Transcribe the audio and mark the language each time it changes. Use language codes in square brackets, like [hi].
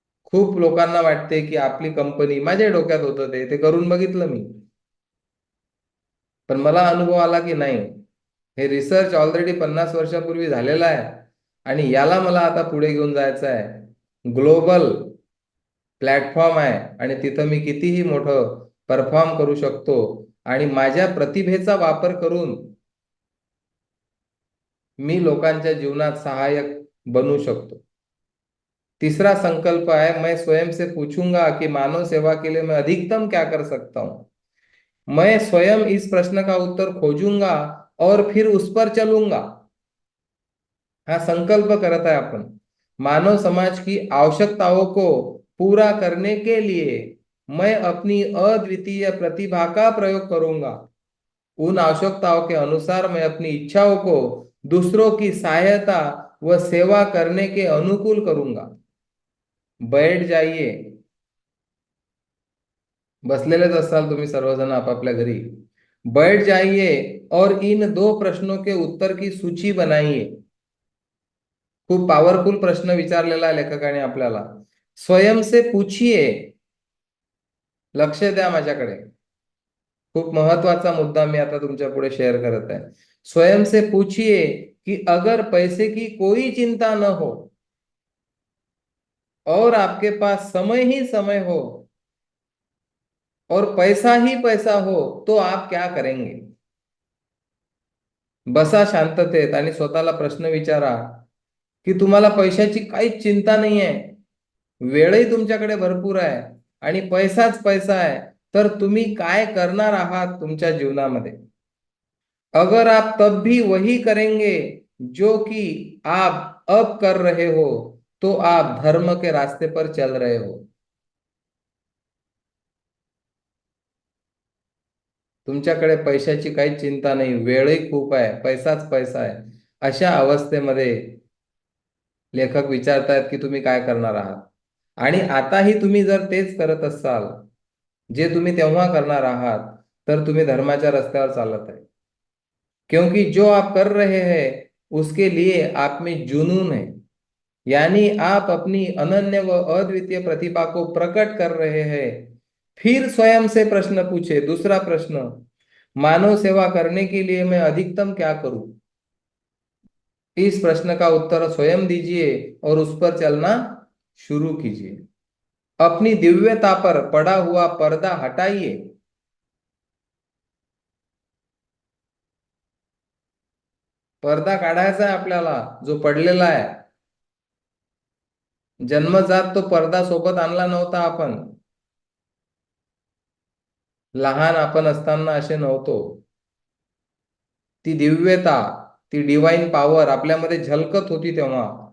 [mr] खूप लोकांना वाटते की आपली कंपनी, माझ्या डोक्यात होतं ते करून बघितलं मी, पण मला अनुभव आला की नाही, हे रिसर्च ऑलरेडी 50 वर्षापूर्वी झालेला आहे आणि याला मला आता पुढे घेऊन जायचं आहे. ग्लोबल प्लॅटफॉर्म आहे आणि तिथं मी कितीही मोठं परफॉर्म करू शकतो आणि माझ्या प्रतिभेचा वापर करून मी लोकांच्या जीवनात सहाय्यक बनू शकतो. [hi] तीसरा संकल्प है, मैं स्वयं से पूछूंगा कि मानव सेवा के लिए मैं अधिकतम क्या कर सकता हूं. मैं स्वयं इस प्रश्न का उत्तर खोजूंगा और फिर उस पर चलूंगा. [mr] हा संकल्प करत आहे आपण. [hi] मानव समाज की आवश्यकताओं को पूरा करने के लिए मैं अपनी अद्वितीय प्रतिभा का प्रयोग करूंगा. उन आवश्यकताओं के अनुसार मैं अपनी इच्छाओं को दूसरों की सहायता व सेवा करने के अनुकूल करूंगा. बैठ जाइए, [mr] बसलेलेच असाल तुम्ही सर्वजण आपापल्या घरी. [hi] बैठ जाइए और इन दो प्रश्नों के उत्तर की सूची बनाइए. [mr] खूप पॉवरफुल प्रश्न विचारलेला आहे लेखकाने आपल्याला. [hi] स्वयं से पूछिए, [mr] लक्ष द्या माझ्याकडे, खूप महत्वाचा मुद्दा मी आता तुमच्या पुढे शेअर करत आहे. [hi] स्वयं से पूछिए कि अगर पैसे की कोई चिंता न हो और आपके पास समय ही समय हो और पैसा ही पैसा हो तो आप क्या करेंगे. [mr] बसा शांततेत आणि स्वतःला प्रश्न विचारा की तुम्हाला पैशाची काहीच चिंता नाही आहे, वेळही तुमच्याकडे भरपूर आहे आणि पैसाच पैसा आहे, तर तुम्ही काय करणार आहात तुमच्या जीवनामध्ये. [hi] अगर आप तब भी वही करेंगे जो कि आप अब कर रहे हो तो आप धर्म के रास्ते पर चल रहे हो. [mr] तुमच्याकडे पैशाची काही चिंता नाही, वेळही खूप आहे, पैसाच पैसा आहे. अशा अवस्थेमध्ये लेखक विचारतायत की तुम्ही काय करणार आहात. आणि आताही तुम्ही जर तेच करत असाल जे तुम्ही तेव्हा करणार आहात, तर तुम्ही धर्माच्या रस्त्यावर चालत आहे. [hi] क्योंकि जो आप कर रहे हैं उसके लिए आप में जुनून है, यानी आप अपनी अनन्य व अद्वितीय प्रतिभा को प्रकट कर रहे हैं. फिर स्वयं से प्रश्न पूछे, दूसरा प्रश्न, मानव सेवा करने के लिए मैं अधिकतम क्या करूं. इस प्रश्न का उत्तर स्वयं दीजिए और उस पर चलना शुरू कीजिए. अपनी दिव्यता पर पड़ा हुआ पर्दा हटाइए. [mr] पर्दा काढायचा आहे आपल्याला जो पडलेला आहे. जन्मजात तो पर्दा सोबत आणला नव्हता आपण. लहान आपण असताना असे नव्हतो. ती दिव्यता, ती डिवाइन पॉवर आपल्यामध्ये झलकत होती तेव्हा.